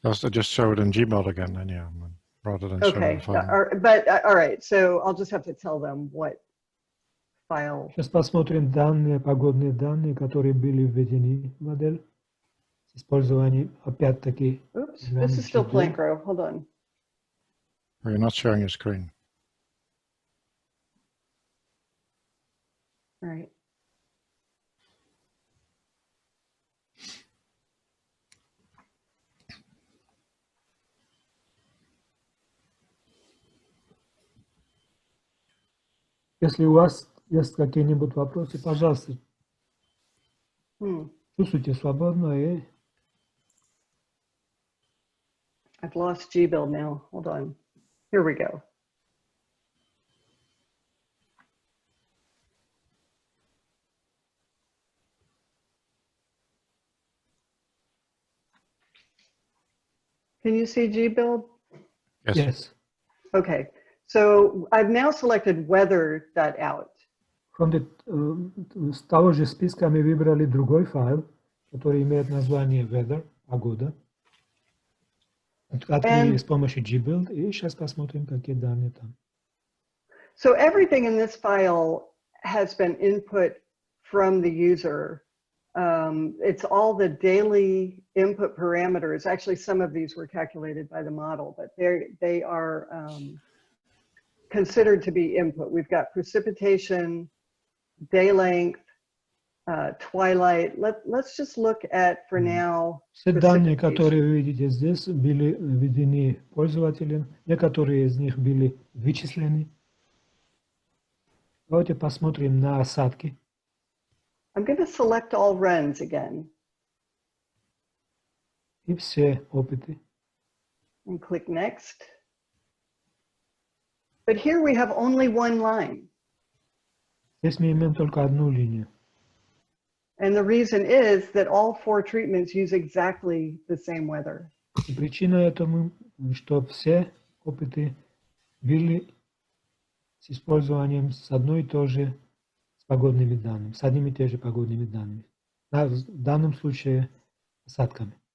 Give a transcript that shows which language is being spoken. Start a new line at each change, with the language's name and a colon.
English: Just show it in Gmail again, then yeah, rather than Okay, showing the file. but all right, so I'll just have to tell them what file.
Russian: Сейчас посмотрим данные, погодные данные, которые были введены в модель с использованием опять-таки.
English: Oops, this is still Plancro. Hold on. Or you're not sharing your screen. All right.
Russian: Если у вас есть какие-нибудь вопросы, пожалуйста, чувствуйте свободно и...
English: I've lost gbuild now. Hold on. Here we go. Can you see gbuild? Yes. Yes. Okay, so I've now selected weather.out. С того же списка мы выбрали другой файл, который имеет название weather, погода. Открыли с помощью gbuild, и сейчас посмотрим, какие данные там. So everything in this file has been input from the user It's all the daily input parameters. Actually, some of these were calculated by the model, but they are considered to be input. We've got precipitation, day length, twilight. Let's just look at, for now,
Russian: Все данные, которые вы видите здесь, были введены пользователем. Некоторые из них были вычислены. Давайте посмотрим на осадки.
English: I'm going to select all runs again
Russian: И все опыты.
English: and click next. But here we have only one line.
Russian: Здесь мы имеем только одну линию.
English: And the reason is that all 4 treatments use exactly the same weather.
Russian: И причина этому, что все опыты были с использованием с одной и той же с погодными данными, с одними и теми же погодными данными. В данном случае осадками.